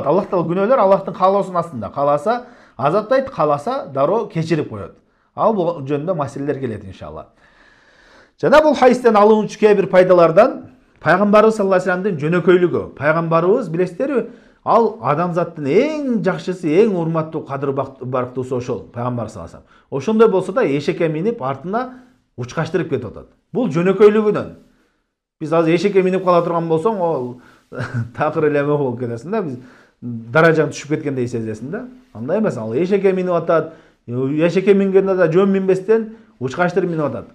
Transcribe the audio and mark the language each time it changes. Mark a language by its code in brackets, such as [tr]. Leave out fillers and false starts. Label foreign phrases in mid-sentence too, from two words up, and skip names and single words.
[ky] Аллах Таала күнөөлөр Аллахтын каалоосунун астында. Кааласа азаптайт, кааласа дароо кечирип коет. Ал бул жөнүндө маселелер келет иншалла. Жана бул хадистен алынуучу кээ бир пайдалардан Пайгамбарыбыз [ar] صلى الله عليه وسلم [ky] жөнөкөйлүгү. Пайгамбарыбыз билесиздерби, ал адамзаттын эң жакшысы, эң урматтуу, кадыр барктуусу ошол Пайгамбар [ar] صلى الله عليه وسلم. [ky] Ошондой болсо да эшекке минип артына учкаштырып кетип атат. Бул жөнөкөйлүгүнөн. Биз азыр эшекке минип кала турган болсоң, ол такыр эле эме болуп кетесиң да, биз даражаң түшүп кеткендей сезесиң да. Андай эмес, ал эшекке минип атат. Эшекке мингенде да жөн минбестен учкаштырып минип атат.